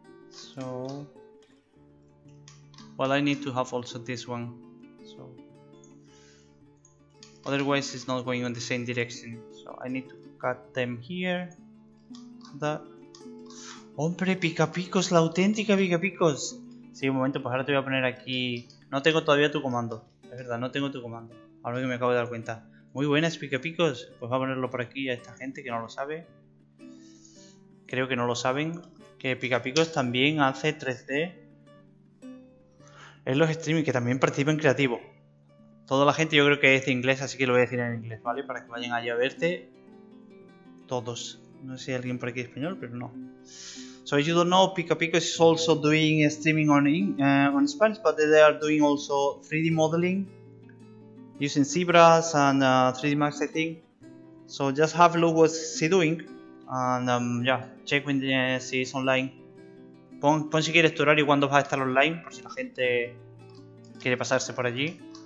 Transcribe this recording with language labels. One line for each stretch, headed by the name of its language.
English: So, well, I need to have also this one. So, otherwise it's not going on the same direction. So I need to cut them here. That.
Spanish: Hombre, picapicos, la auténtica picapicos. Sí, un momento, pues ahora te voy a poner aquí. No tengo todavía tu comando. Es verdad, no tengo tu comando. Ahora que me acabo de dar cuenta. Muy buenas, picapicos. Pues voy a ponerlo por aquí a esta gente que no lo sabe. Creo que no lo saben. Que Picapicos también hace 3D en los streaming, que también participa en creativo. Toda la gente yo creo que es de inglés, así que lo voy a decir en inglés, ¿vale? Para que vayan allí a verte. Todos. No sé si hay alguien por aquí de español, pero no.
English: So if you don't know, Picapicos is also doing streaming on Spanish, but they are doing also 3D modeling using zebras and 3D Max, I think. So just have a look what she's doing. And yeah, check when she is online.
Spanish: Pon si quieres tu horario cuando vas a estar online, por si la gente quiere pasarse por allí.